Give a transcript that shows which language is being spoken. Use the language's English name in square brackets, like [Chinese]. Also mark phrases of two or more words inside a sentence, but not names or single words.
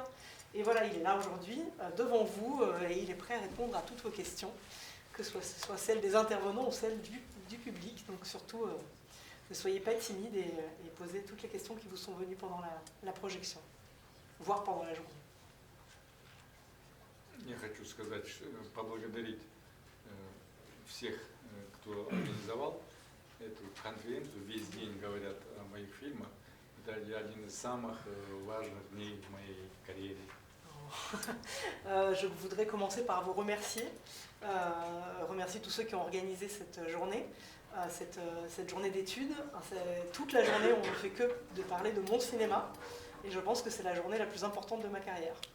[French] Et voilà, il est là aujourd'hui, devant vous, et il est prêt à répondre à toutes vos questions, que ce soit celles des intervenants ou celles du public. Donc surtout, ne soyez pas timides et posez toutes les questions qui vous sont venues pendant la projection, voire pendant la journée. [Russian] Я хочу сказать, поблагодарить всех, кто организовал эту конференцию. Весь день говорят о моих фильмах. Это один из самых важных дней в моей карьере. [French] Je voudrais commencer par vous remercier, remercier tous ceux qui ont organisé cette journée, cette journée d'études. Toute la journée, on ne fait que de parler de mon cinéma, et je pense que c'est la journée la plus importante de ma carrière.